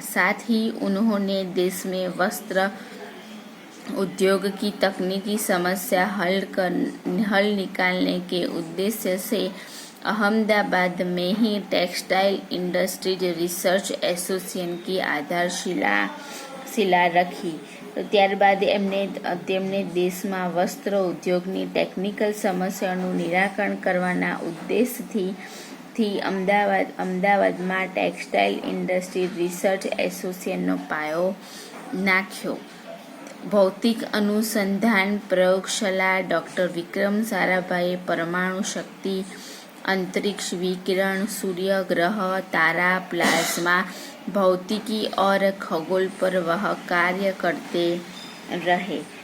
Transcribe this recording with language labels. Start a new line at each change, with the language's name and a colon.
Hindi: साथ ही उन्होंने देश में वस्त्र उद्योग की तकनीकी समस्या हल निकालने के उद्देश्य से अहमदाबाद में ही टेक्सटाइल इंडस्ट्रीज रिसर्च एसोसिएशन की आधारशिला रखी।
Gujarati: तो ત્યારબાદ તેમણે દેશમાં વસ્ત્ર ઉદ્યોગની ટેકનિકલ સમસ્યાઓનું નિરાકરણ કરવાના ઉદ્દેશથી અમદાવાદમાં ટેક્સટાઇલ ઇન્ડસ્ટ્રી રિસર્ચ એસોસિએશનનો પાયો નાખ્યો। ભૌતિક અનુસંધાન પ્રયોગશાળા
Hindi: डॉक्टर विक्रम साराभाई परमाणु शक्ति, अंतरिक्ष विकिरण, सूर्य, ग्रह, तारा, प्लाज्मा भौतिकी और खगोल पर वह कार्य करते रहे।